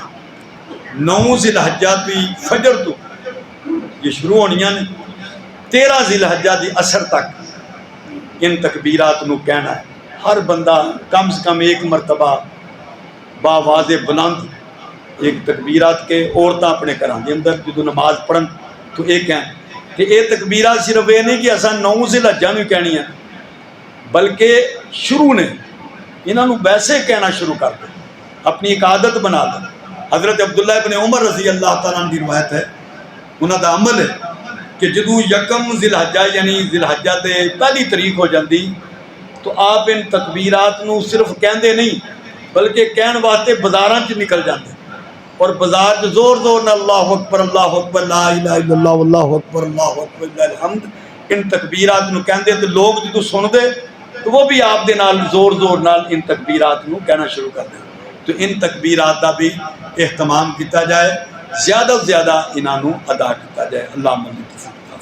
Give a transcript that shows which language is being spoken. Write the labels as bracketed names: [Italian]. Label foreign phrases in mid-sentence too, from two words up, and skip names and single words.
[Punjabi] 9 ذی الحجہ دی فجر تو یہ شروع ہونیاں نے، 13 ذی الحجہ دی عصر تک ان تکبیرات نو کہنا ہے. ہر بندہ کم سے کم ایک مرتبہ باواز بلند ایک تکبیرات کے عورتاں اپنے گھراں دے اندر جدو نماز پڑھن تو یہ کہیں کہ یہ تکبیرات صرف یہ نہیں کہ اساں 9 ذی الحجہ نو کہنی ہے، بلکہ شروع نے انہاں نو ویسے کہنا شروع کر دیں، اپنی ایک عادت بنا دیں. حضرت عبداللہ ابن عمر رضی اللہ تعالیٰ عنہ کی روایت ہے، انہاں دا عمل ہے کہ جدو یکم ذی الحجہ یعنی ذی الحجہ تے پہلی تاریخ ہو جاندی تو آپ ان تکبیرات نو صرف کہندے نہیں بلکہ کہن واسطے بازاراں چ نکل جاندے، اور بازار چ زور زور نہ [Arabic] اللہ اکبر لا الہ الا اللہ واللہ اکبر وللہ الحمد [Punjabi] ان تکبیرات نو کہندے. تو لوگ جدو سن دے تو وہ بھی آپ دے نال زور زور نال ان تکبیرات نو کہنا شروع کر دیں. تو ان تکبیرات دا بھی اہتمام کیتا جائے، زیادہ سے زیادہ انہاں نو ادا کیتا جائے. اللہ